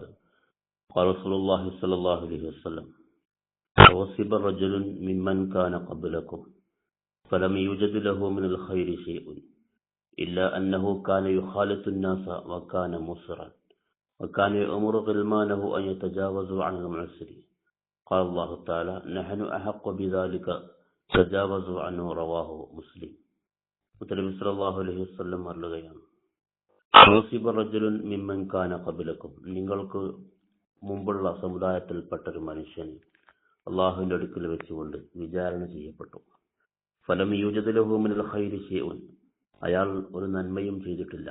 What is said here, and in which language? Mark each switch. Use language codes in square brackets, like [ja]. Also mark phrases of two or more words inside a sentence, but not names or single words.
[ar] قال رسول الله صلى الله عليه وسلم: وصب رجل ممن كان قبلكم فلم يوجد له من الخير شيء إلا أنه كان يخالط الناس وكان مسرا وكان يأمر غلمانه أن يتجاوزوا عن المعسرين. قال الله تعالى: نحن أحق بذلك تجاوزوا عنه. رواه മുസ്ലിം. [ml] മുത്തനബി [ar] صلى الله عليه وسلم [ml] പറയുകയാണ്, [ar] حوسب رجل ممن كان قبلكم, [ml] നിങ്ങൾക്ക് മുമ്പുള്ള സമുദായത്തിൽപ്പെട്ടൊരു മനുഷ്യൻ അള്ളാഹുവിന്റെ അടുക്കൽ വെച്ചുകൊണ്ട് വിചാരണ ചെയ്യപ്പെട്ടു. [ar] فلم يوجد له من الخير شيء, [ml] അയാൾ ഒരു നന്മയും ചെയ്തിട്ടില്ല.